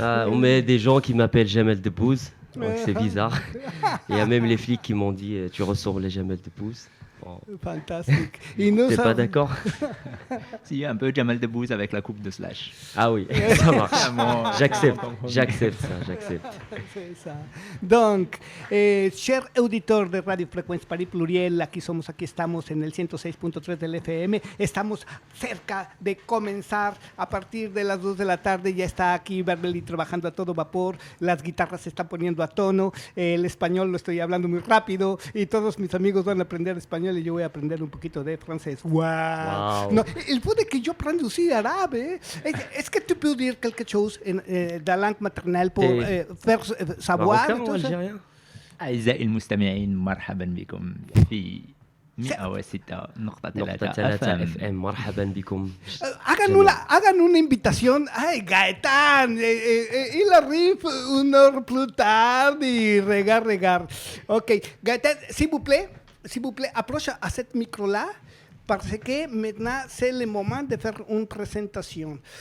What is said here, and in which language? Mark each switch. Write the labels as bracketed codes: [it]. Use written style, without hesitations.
[fr] On met des gens qui m'appellent Jamel Debbouze, donc c'est bizarre. Il y a même les flics qui m'ont dit, tu ressembles à Jamel Debbouze. Oh. Fantastique. T'es pas d'accord? Si, un peu Jamel Debbouze avec la coupe de Slash. Ah oui, ça marche. J'accepte ça. C'est ça. Donc, chers auditeurs de [es] Radio Frecuencia Paris Pluriel, aquí estamos en el 106.3 del FM, estamos cerca de comenzar a partir de las 2 de la tarde, ya está aquí Beverly trabajando a todo vapor, las guitarras se están poniendo a tono, el español lo estoy hablando muy rápido y todos mis amigos van a aprender español y yo voy a aprender un poquito de francés. Wow. [fr] No, il faut que je prenne aussi arabe. Est-ce que tu peux dire quelque chose de la langue maternelle pour faire savoir Marocain ou algérien? [ar] أعزائي المستمعين مرحبا بكم في 106.3 FM. مرحبا بكم. [es] Hagan una invitación. [fr] Ay, Gaëtan, il arrive une heure plus tard y regar. Ok, Gaëtan, s'il vous plaît, approche à cette micro-là. Parce que maintenant, c'est le moment de faire une présentation.